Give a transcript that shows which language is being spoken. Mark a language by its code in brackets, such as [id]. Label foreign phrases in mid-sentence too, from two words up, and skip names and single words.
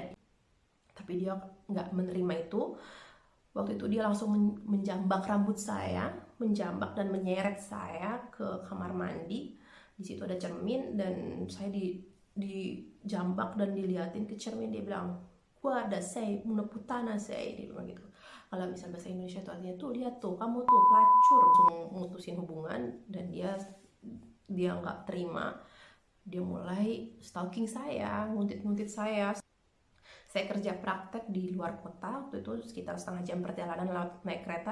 [id] Tapi dia nggak menerima itu. Waktu itu dia langsung menjambak rambut saya, menjambak dan menyeret saya ke kamar mandi. Di situ ada cermin dan saya dijambak dan diliatin ke cermin. Dia bilang, [it] "Guarda, sei una puttana sei," [id] dia bilang gitu. Kalau misal bahasa Indonesia itu artinya tuh, lihat tuh, kamu tuh pelacur. Langsung mutusin hubungan dan dia nggak terima. Dia mulai stalking saya, nguntit saya. Saya kerja praktek di luar kota, waktu itu sekitar setengah jam perjalanan naik kereta.